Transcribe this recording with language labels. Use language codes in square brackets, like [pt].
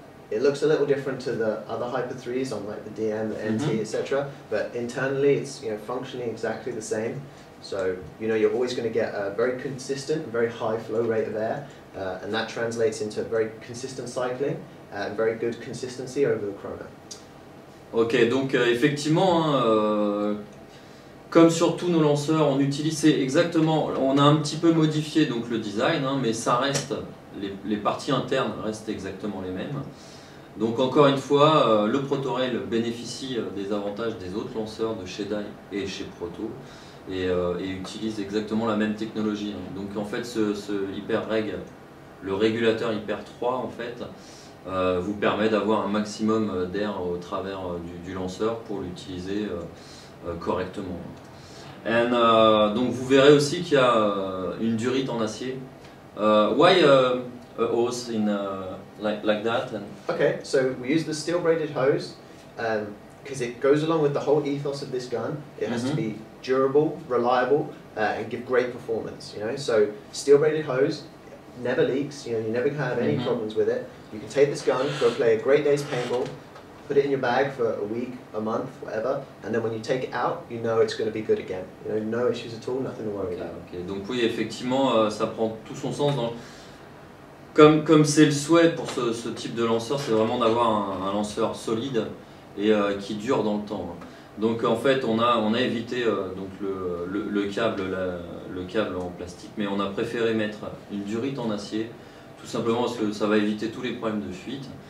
[en] It looks a little different to the other Hyper 3s on like the DM, the NT, etc. But internally it's functioning exactly the same. So you're always going to get a very consistent, very high flow rate of air, and that translates into very consistent cycling and very good consistency over the chrono. [fr] Ok, donc effectivement, comme sur tous nos lanceurs, on utilise exactement, on a un petit peu modifié donc le design, hein, mais ça reste, les parties internes restent exactement les mêmes. Donc encore une fois, le Protorail bénéficie des avantages des autres lanceurs de chez Dye et chez Proto et utilise exactement la même technologie. Hein. Donc en fait, ce HyperReg, le régulateur Hyper 3 en fait, vous permet d'avoir un maximum d'air au travers du lanceur pour l'utiliser correctement. Donc vous verrez aussi qu'il y a une durite en acier. [en] Why a hose in like that? Okay, so we use the steel braided hose because it goes along with the whole ethos of this gun. It has to be durable, reliable, and give great performance. You know, so steel braided hose never leaks. You know, you never have any problems with it. You can take this gun, go play a great day's paintball, put it in your bag for a week, a month, whatever, and then when you take it out, you know it's going to be good again. You know, no issues at all, nothing to worry about. Okay. [fr] Donc oui, effectivement, ça prend tout son sens. Comme c'est le souhait pour ce type de lanceur, c'est vraiment d'avoir un lanceur solide et qui dure dans le temps. Donc en fait, on a évité donc le câble en plastique, mais on a préféré mettre une durite en acier, tout simplement parce que ça va éviter tous les problèmes de fuite.